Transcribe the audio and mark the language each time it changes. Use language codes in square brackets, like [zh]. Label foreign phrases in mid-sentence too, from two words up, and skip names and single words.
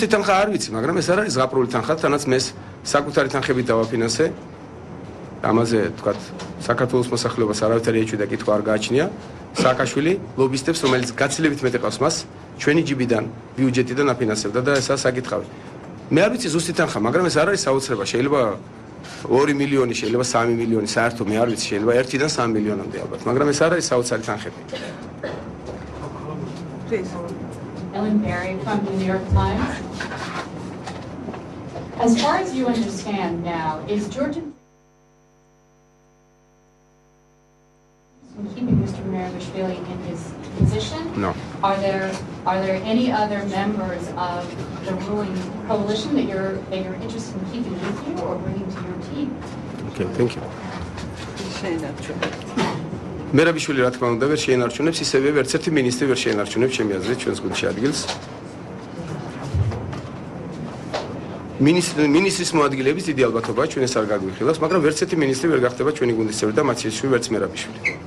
[ka] თანხა არ ვიცი მაგრამ ეს არ არის ზღაპრული თანხა თანაც მე საკუთარი თანხებით დავაფინანსე ამაზე თქვათ საქართველოს მოსახლეობას არავითარი ეჭვი და კითხვა არ გააჩნია სააკაშვილი ლობისტებს რომელიც გაცილებით მეტი ყავს მას ჩვენი ჯიბიდან ბიუჯეტიდან აფინანსებდა და ესაა საკითხავი მე არ ვიცი ზუსტი თანხა მაგრამ ეს არ არის საოცრება შეიძლება 2 მილიონი შეიძლება 3 მილიონი საერთო მე არ ვიცი შეიძლება 1-დან 3 მილიონამდე ალბათ მაგრამ ეს არ არის საოცარი თანხები [en] Ellen Berry from the New York Times. As far as you understand now, is Georgia keeping Mr. Merabishvili in his position? No. Are there any other members of the ruling coalition that you're interested in keeping with you or bringing to your team? Okay, thank you. [ka] მერაბიშვილი რა თქმა უნდა ვერ შეინარჩუნებს ისევე ერთ ერთი მინისტრი ვერ შეინარჩუნებს ჩემი აზრით ჩვენს გუნდში ადგილს მინისტრის მოადგილეების დიდი ალბათობაა ჩვენ ეს არ გაგვიხილავს მაგრამ ერთ ერთი მინისტრი ვერ გახდება ჩვენი გუნდის წევრი და მათ შორის ვერც მერაბიშვილი